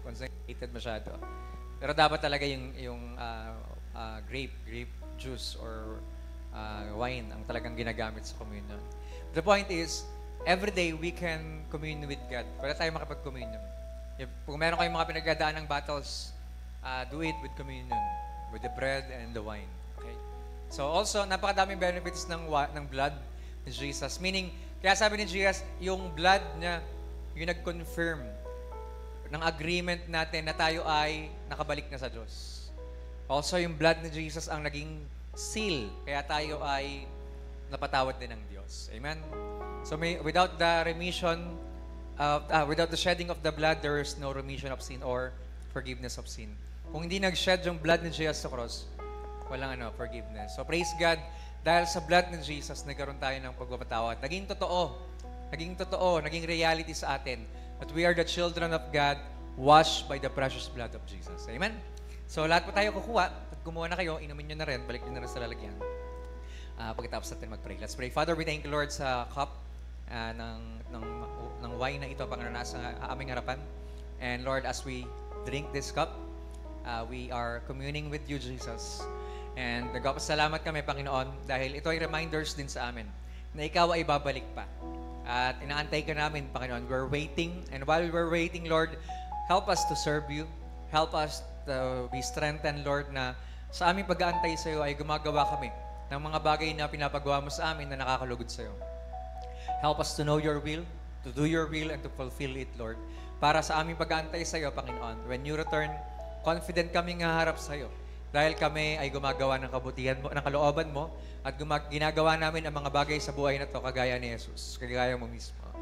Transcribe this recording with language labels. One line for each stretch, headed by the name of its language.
Filipino: Concentrated masyado. Pero dapat talaga yung grape juice or wine ang talagang ginagamit sa communion.
English: The point is, everyday we can commune with God.
Filipino: Pwede tayo makapag-communion. Kung meron kayong mga pinagdadaan ng battles,
English: do it with communion. With the bread and the wine.
Filipino: Okay? So also, napakadaming benefits ng blood ni Jesus. Meaning, kaya sabi ni Jesus, yung blood niya, yung nag-confirm ng agreement natin na tayo ay nakabalik na sa Diyos. Also, yung blood ni Jesus ang naging seal. Kaya tayo ay napatawad din ng Diyos. Amen?
English: So, without the remission, without the shedding of the blood, there is no remission of sin or forgiveness of sin.
Filipino: Kung hindi nag-shed yung blood ni Jesus sa cross, walang forgiveness. So, praise God, dahil sa blood ni Jesus, nagkaroon tayo ng pagpapatawad. Naging totoo, naging reality sa atin
English: that we are the children of God, washed by the precious blood of Jesus.
Filipino: Amen? So, lahat po tayo kukuha. Pag kumuha na kayo, inumin nyo na rin, balik nyo na rin sa lalagyan. Pagkatapos natin mag-pray.
English: Let's pray. Father, we thank you, Lord,
Filipino: sa cup ng wine na ito, Panginoon, nasa aming harapan.
English: And Lord, as we drink this cup, we are communing with you, Jesus.
Filipino: And nagpapasalamat kami, Panginoon, dahil ito ay reminders din sa amin na ikaw ay babalik pa. At inaantay ka namin, Panginoon.
English: We're waiting. And while we're waiting, Lord, help us to serve you. Help us to be strengthened, Lord,
Filipino: na sa aming pag-aantay sa iyo ay gumagawa kami ng mga bagay na pinapagawa mo sa amin na nakakalugod sa iyo.
English: Help us to know your will, to do your will, and to fulfill it, Lord.
Filipino: Para sa aming pag-aantay sa iyo, Panginoon,
English: when you return,
Filipino: confident kami haharap sa iyo. Dahil kami ay gumagawa ng kabutihan mo, ng kalooban mo, at ginagawa namin ang mga bagay sa buhay na to kagaya ni Jesus, kagaya mo mismo.